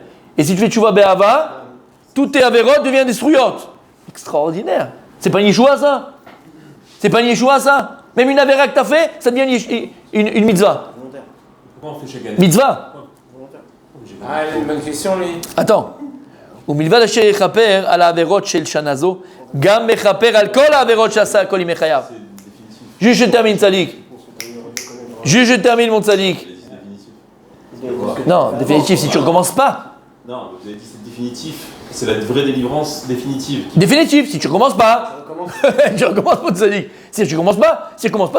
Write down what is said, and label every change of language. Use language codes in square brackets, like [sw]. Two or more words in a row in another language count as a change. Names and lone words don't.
[fr] Et si tu fais [he] תשובה באהבה, [fr] tout tes Averot devient des Sruyot. Extraordinaire. C'est pas une Yeshua ça? C'est pas une Yeshua ça? Même une Avera que tu as fait, ça devient une mitzvah. Pourquoi on fait chaque année? Mitzvah. Ah, il a une bonne question, lui. Attends. [he] ומלבד אשר יכפר על העבירות של שנה זו, גם מכפר על כל העבירות שעשה כל ימי חייו. [fr] Juste je termine, Tzadik. Juste je termine, mon Tzadik. Non, définitif, si tu ne recommences pas. Non, vous avez dit c'est définitif. C'est la vraie délivrance définitive. Définitif, si tu ne recommences pas. Tu recommences, mon Tzadik. Si tu ne recommences pas, c'est fini.